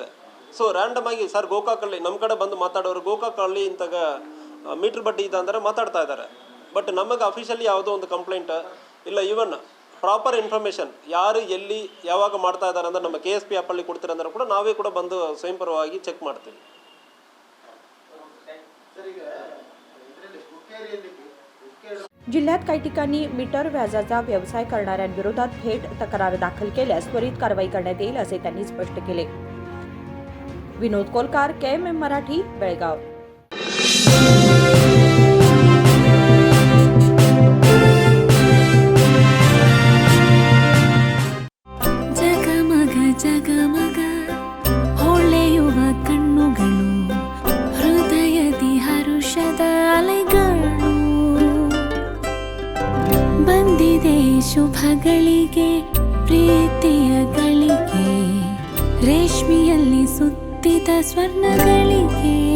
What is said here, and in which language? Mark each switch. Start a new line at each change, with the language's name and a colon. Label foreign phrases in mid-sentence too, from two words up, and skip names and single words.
Kannada: ಸೊ ರ್ಯಾಂಡಮ್ ಆಗಿ ಸರ್ ಗೋಕಾಕಲ್ಲಿ ನಮ್ಮ ಕಡೆ ಬಂದು ಮಾತಾಡೋರು ಗೋಕಾಕಲ್ಲಿ ಇಂತಾಗ ಮೀಟರ್ ಬಡ್ಡಿ ಇದೆ ಅಂದರೆ ಮಾತಾಡ್ತಾ ಇದ್ದಾರೆ। ಬಟ್ ನಮಗೆ ಅಫಿಷಿಯಲಿ ಯಾವುದೋ ಒಂದು ಕಂಪ್ಲೇಂಟ್ ಇಲ್ಲ,
English: even proper information
Kannada: ಯಾರು ಎಲ್ಲಿ ಯಾವಾಗ ಮಾಡ್ತಾ ಇದ್ದಾರೆ ಅಂದ್ರೆ ನಮ್ಮ KSP ಆ್ಯಪಲ್ಲಿ ಕೊಡ್ತೀರ ಅಂದ್ರೆ ಕೂಡ ನಾವೇ ಕೂಡ ಬಂದು ಸ್ವಯಂಪರವಾಗಿ ಚೆಕ್ ಮಾಡ್ತೀವಿ।
Marathi: जिल्ह्यात काही ठिकाणी मीटर व्याजाचा व्यवसाय करणाऱ्यांविरोधात थेट तक्रार दाखल केल्यास त्वरित कारवाई करण्यात येईल असे त्यांनी स्पष्ट केले। विनोद कोलकार, KMM मराठी, बेळगाव।
Kannada: ಜಗಮಗ ಜಗಮಗ ಹೊಳೆಯುವ ಕಣ್ಣುಗಳು, ಹೃದಯದಿ ಹರುಷದ ಅಲೆಗಳು, ಬಂದಿದೆ ಶುಭಗಳಿಗೆ ಪ್ರೀತಿಯ ಗಳಿಗೆ, ರೇಷ್ಮೆಯಲ್ಲಿ ಸುತ್ತಿದ ಸ್ವರ್ಣಗಳಿಗೆ।